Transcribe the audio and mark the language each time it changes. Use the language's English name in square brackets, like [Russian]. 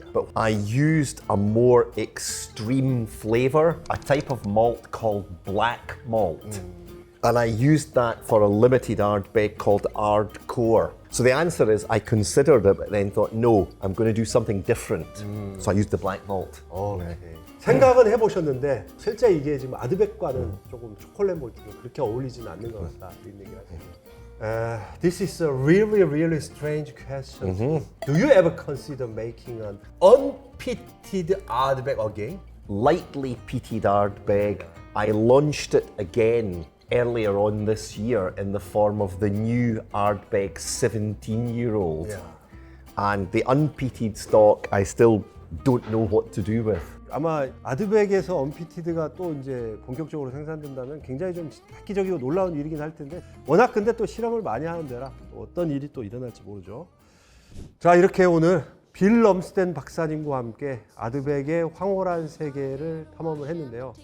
[English] But I used a more extreme flavour, a type of malt called black malt. And I used that for a limited Ardbeg called Ardcore. So the answer is I considered it, but then thought, no, I'm going to do something different. So I used the black malt. [Korean] 오케이. 생각은 해보셨는데 실제 이게 지금 아드백과는 조금 초콜릿 몰트가 그렇게 어울리지는 않는 것 같다 이런 얘기를 하시네요. [English] This is a really strange question. Do you ever consider making an unpeated Ardbeg again? Lightly peated Ardbeg. I launched it again earlier on this year in the form of the new Ardbeg 17-year-old. Yeah. And the unpeated stock, I still don't know what to do with. [Korean] 아마 아드백에서 언피티드가 또 이제 본격적으로 생산된다면 굉장히 좀 획기적이고 놀라운 일이긴 할 텐데 워낙 근데 또 실험을 많이 하는 데라 또 어떤 일이 또 일어날지 모르죠. 자 이렇게 오늘 빌 럼스덴 박사님과 함께 아드백의 황홀한 세계를 탐험을 했는데요.